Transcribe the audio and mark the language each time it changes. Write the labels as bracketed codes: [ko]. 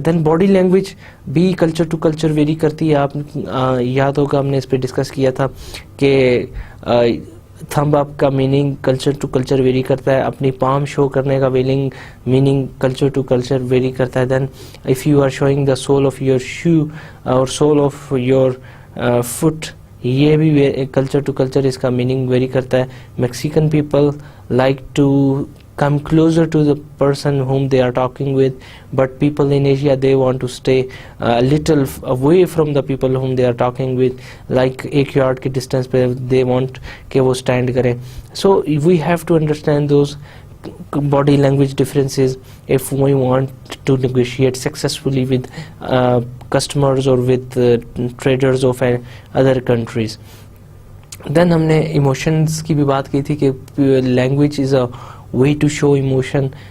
[ur] دین body language بھی culture to culture very کرتی ہے. آپ یاد ہوگا ہم نے اس پہ ڈسکس کیا تھا کہ تھمب اپ کا meaning culture to culture very کرتا ہے، اپنی پام شو کرنے کا meaning culture to culture very کرتا ہے. [en] then if you are showing the sole of your shoe اور sole of your foot, [ur] یہ بھی کلچر ٹو کلچر اس کا میننگ ویری کرتا ہے. [en] Mexican people like to come closer to the person whom they are talking with, but people in Asia they want to stay a little away from the people whom they are talking with, like 1 yard [ur] ki distance pe [en] they want [ur] ke wo stand kare. [en] So we have to understand those body language differences if we want to negotiate successfully with customers or with traders of other countries. [ur] Then ہم نے emotions کی بھی بات کی تھی کہ [en] Language is a way to show emotion.